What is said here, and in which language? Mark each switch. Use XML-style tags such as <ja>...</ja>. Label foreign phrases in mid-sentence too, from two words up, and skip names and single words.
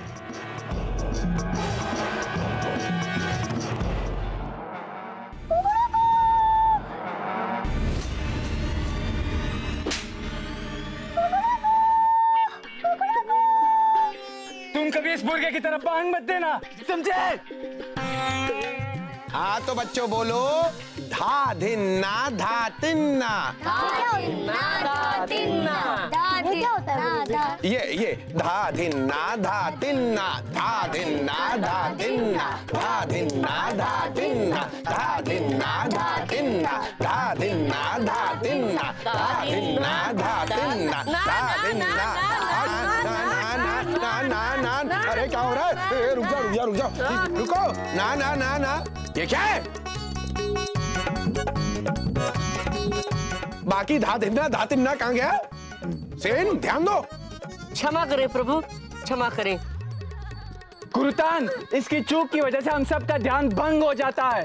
<hi>तुम कभी इस मुर्गे की तरफ बांग मत देना, समझे? हाँ तो बच्चों बोलो, धा धिन्ना धा तिन्ना। ये धा धिन्ना धा तिन्ना, धा धिन्ना धा तिन्ना, धा धिन्ना धा तिन्ना, धा धिन्ना धा तिन्ना, धा धिन्ना धा तिन्ना, धा धिन्ना धा तिन्ना, धा धिन्ना। ना अरे क्या हो रहा है? रुक जाओ रुको। ना ये क्या है? बाकी धा तिन्ना कहाँ गया? सेन ध्यान दो। क्षमा करें प्रभु, क्षमा करें। गुरुतान, इसकी चूक की वजह से हम सबका ध्यान भंग हो जाता है।</hi>